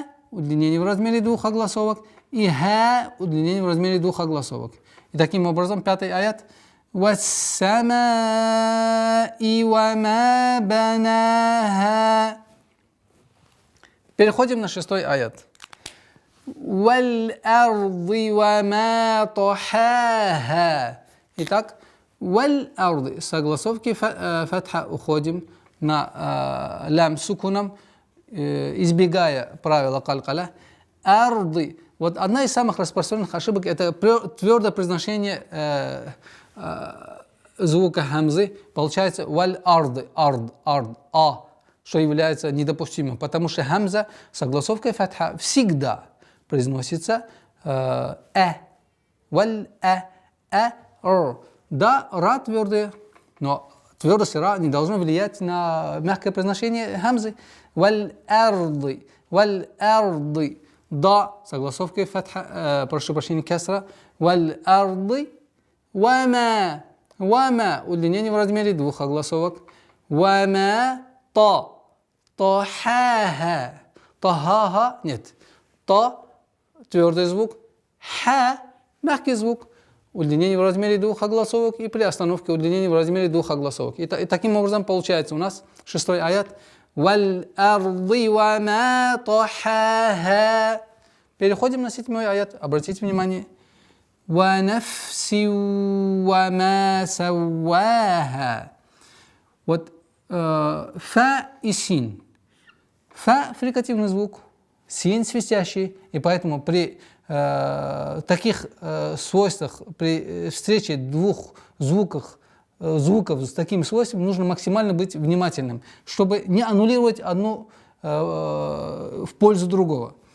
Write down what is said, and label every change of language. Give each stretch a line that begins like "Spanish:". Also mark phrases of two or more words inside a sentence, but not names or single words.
Russian: Удлинение в размере 2 огласовок. И ха. Удлинение в размере 2 огласовок. И таким образом 5-й аят.
Arabic: والسماء وما بناها.
Russian: Переходим на 6-й аят.
Arabic: والأرض وما طحاها.
Russian: Итак, валь-арди. С огласовки фатха уходим на лям сукуном, избегая правила калькаля. Арди. Вот одна из самых распространенных ошибок – это твердое произношение звука хамзы. Получается валь-арди, ард, а, что является недопустимым, потому что хамза с огласовкой фатха всегда произносится валь-р. Да, ра твердые, но твердость ра не должна влиять на мягкое произношение хамзы.
Arabic: والأرض، والأرض.
Russian: Да, с огласовкой фатха, прошу прощения, кесра.
Arabic: والأرض وما.
Russian: Вама. Удлинение в размере 2 огласовок.
Arabic: وما طا. طحاها.
Russian: Тахаха. Нет. Та. Твердый звук. Ха. Мягкий звук. Удлинение в размере 2 огласовок. И при остановке удлинение в размере 2 огласовок. И таким образом получается у нас 6-й аят.
Arabic: والأرض وما طحاها.
Russian: Переходим на 7-й аят. Обратите внимание.
Arabic: ونفس وما سواها.
Russian: Вот фа и син. Фа – фрикативный звук, син – свистящий, и поэтому при таких свойствах, при встрече двух звуков с таким свойством нужно максимально быть внимательным, чтобы не аннулировать одну в пользу другого.